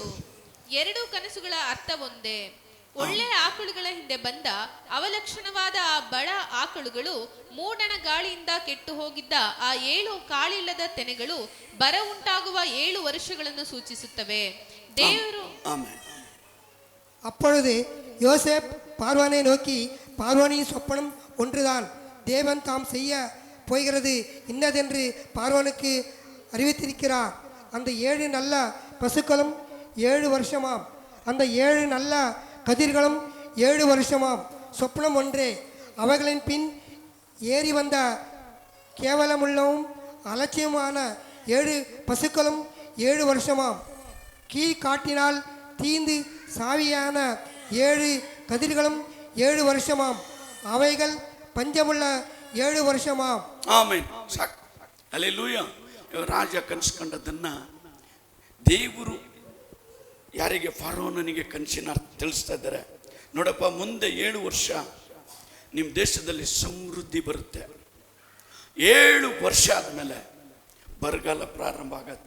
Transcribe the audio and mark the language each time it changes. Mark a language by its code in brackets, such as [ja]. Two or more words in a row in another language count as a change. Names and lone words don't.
[kn] 2 ಕನಸುಗಳ ಅರ್ಥ ಒಂದೇ. ಒಳ್ಳೆಯ ಆಕಳುಗಳ ಹಿಂದೆ ಬಂದ ಅವಲಕ್ಷಣವಾದ ಆ ಬಡ ಆಕಳುಗಳು ಮೂಡಣ ಗಾಳಿಯಿಂದ ಕೆಟ್ಟು ಹೋಗಿದ್ದ ಆ 7 ಕಾಳಿಲ್ಲದ ತೆನೆಗಳು ಬರ ಉಂಟಾಗುವ 7 ವರ್ಷಗಳನ್ನು ಸೂಚಿಸುತ್ತವೆ. ದೇವರು [ta] அப்பொழுது யோசேப் பார்வோனை நோக்கி, பார்வோனின் சொப்பனம் ஒன்றுதான், தேவன் தாம் செய்ய போகிறது இன்னதென்று பார்வோனுக்கு அறிவித்திருக்கிறார். அந்த 7 நல்ல பசுக்களும் 7 வருஷமாம், அந்த 7 நல்ல கதிர்களும் 7 வருஷமாம். சொப்பனம் ஒன்றே. அவைகளின் பின் ஏறி வந்த கேவலமுள்ளவும் அலட்சியமான 7 பசுக்களும் 7 வருஷமாம். காட்டினால் தீந்து சாவியான 7 கதிர்களும் 7 வருஷமாம். அவைகள் பஞ்சமுள்ள 7 வருஷமாம். [kn] ಆಮೆನ್. ಸಾಕು. ಹಲ್ಲೆಲೂಯ. ರಾಜ ಕನಸ್ಕೊಂಡದನ್ನ ದೇವರು ಯಾರಿಗೆ? ಫರೋಹನಿಗೆ ಕನಸಿನ ಅರ್ಥ ತಿಳಿಸ್ತಾ ಇದ್ದಾರೆ. ನೋಡಪ್ಪ, ಮುಂದೆ 7 ವರ್ಷ ನಿಮ್ಮ ದೇಶದಲ್ಲಿ ಸಮೃದ್ಧಿ ಬರುತ್ತೆ. 7 ವರ್ಷ ಆದಮೇಲೆ ಬರಗಾಲ ಪ್ರಾರಂಭ ಆಗತ್ತೆ.